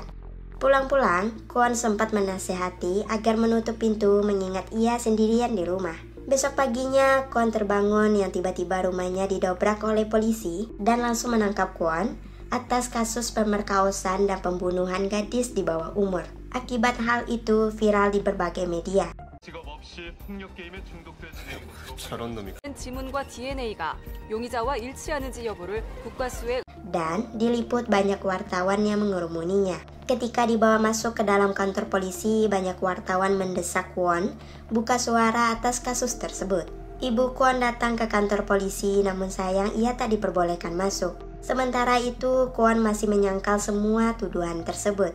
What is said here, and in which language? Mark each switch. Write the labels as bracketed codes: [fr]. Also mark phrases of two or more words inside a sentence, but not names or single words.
[id] Pulang-pulang, Kwon sempat menasehati agar menutup pintu mengingat ia sendirian di rumah. Besok paginya, Kwon terbangun yang tiba-tiba rumahnya didobrak oleh polisi dan langsung menangkap Kwon atas kasus pemerkosaan dan pembunuhan gadis di bawah umur. Akibat hal itu viral di berbagai media. [ko] 지문과 DNA가 용의자와 일치하는지 여부를 국과수에 [id] Dan diliput banyak wartawan yang mengerumuninya. Ketika dibawa masuk ke dalam kantor polisi, banyak wartawan mendesak Kwon buka suara atas kasus tersebut. Ibu Kwon datang ke kantor polisi, namun sayang ia tak diperbolehkan masuk. Sementara itu, Kwon masih menyangkal semua tuduhan tersebut.